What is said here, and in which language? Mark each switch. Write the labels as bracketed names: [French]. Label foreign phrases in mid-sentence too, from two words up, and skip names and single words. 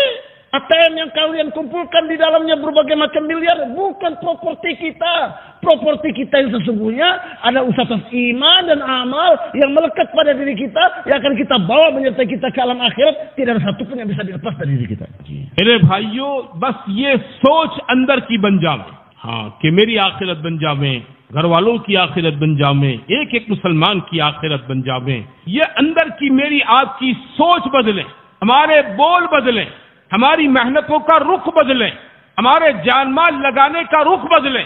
[Indonesian] ATM yang kalian kumpulkan di dalamnya berbagai macam miliar bukan properti kita. Properti kita yang sesungguhnya ada usaha iman dan amal yang melekat pada diri kita, yang akan kita bawa menyertai kita ke alam akhirat. Tidak ada satupun yang bisa dilepas dari diri kita. [Urdu] میرے بھائیوں، بس یہ سوچ اندر کی بن جاوے، ہاں، کہ میری آخرت بن جاوے، گھر والوں کی آخرت بن جاوے، ایک ایک مسلمان کی آخرت بن جاوے. یہ اندر کی میری آپکی سوچ بدلے، ہمارے بول بدلے، ہماری محنتوں کا رخ بدلے، ہمارے جان مال لگانے کا رخ بدلے.